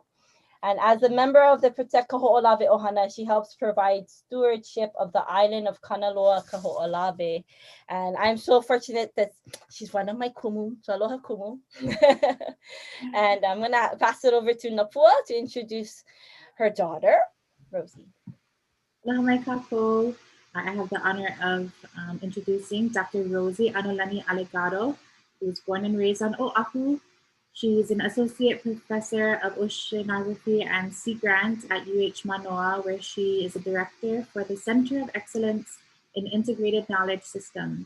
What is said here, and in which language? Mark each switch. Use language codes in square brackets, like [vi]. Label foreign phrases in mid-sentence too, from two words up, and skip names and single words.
[en] And as a member of the Protect Kaho'olawe Ohana, she helps provide stewardship of the island of Kanaloa Kaho'olawe. And I'm so fortunate that she's one of my kumu, so [haw] aloha kumu. [en] And I'm gonna pass it over to Napua to introduce her daughter, Rosie. [haw] Aloha mai kākou. [en] I have the honor of introducing Dr. Rosie Anolani Alegado, who was born and raised on Oahu. She is an associate professor of oceanography and sea grant at UH Manoa, where she is a director for the Center of Excellence in Integrated Knowledge Systems.